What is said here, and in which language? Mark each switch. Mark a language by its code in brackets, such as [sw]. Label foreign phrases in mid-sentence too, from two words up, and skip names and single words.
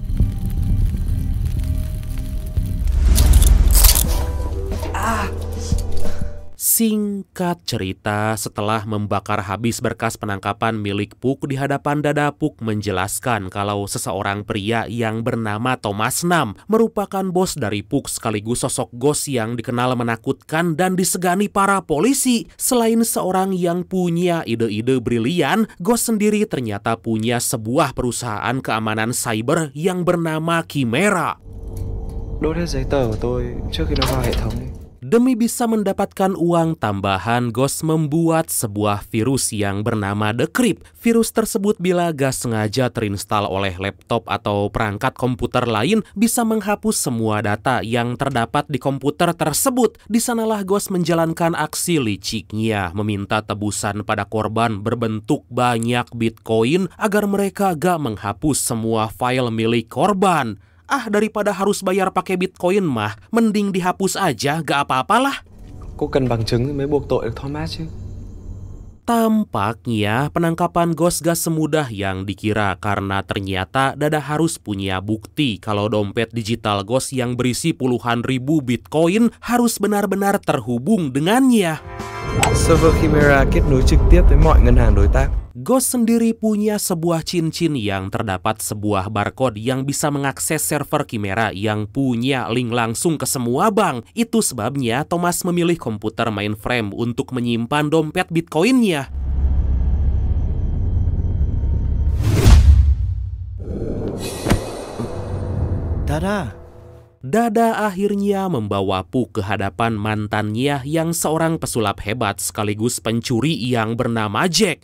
[id] Singkat cerita, setelah membakar habis berkas penangkapan milik Puk di hadapan Dada, Puk menjelaskan kalau seseorang pria yang bernama Thomas Nam merupakan bos dari Puk sekaligus sosok Ghost yang dikenal menakutkan dan disegani para polisi. Selain seorang yang punya ide-ide brilian, Ghost sendiri ternyata punya sebuah perusahaan keamanan cyber yang bernama Chimera. [vi] Đốt hết giấy tờ của tôi trước khi nó vào hệ thống đi. [id] Demi bisa mendapatkan uang tambahan, Ghost membuat sebuah virus yang bernama The Crypt. Virus tersebut bila gak sengaja terinstal oleh laptop atau perangkat komputer lain bisa menghapus semua data yang terdapat di komputer tersebut. Di sanalah Ghost menjalankan aksi liciknya, meminta tebusan pada korban berbentuk banyak Bitcoin agar mereka gak menghapus semua file milik korban. Daripada harus bayar pakai Bitcoin mah, mending dihapus aja, gak apa-apalah. [vi] Cô cần bằng chứng mới buộc tội được Thomas chứ. [id] Tampaknya penangkapan Ghost gak semudah yang dikira karena ternyata Dada harus punya bukti kalau dompet digital Ghost yang berisi puluhan ribu Bitcoin harus benar-benar terhubung dengannya. [vi] Server Chimera kết nối trực tiếp với mọi ngân hàng đối tác. [id] Ghost sendiri punya sebuah cincin yang terdapat sebuah barcode yang bisa mengakses server Chimera yang punya link langsung ke semua bank. Itu sebabnya Thomas memilih komputer mainframe untuk menyimpan dompet Bitcoinnya. Dada akhirnya membawa Puk ke hadapan mantannya yang seorang pesulap hebat sekaligus pencuri yang bernama Jack.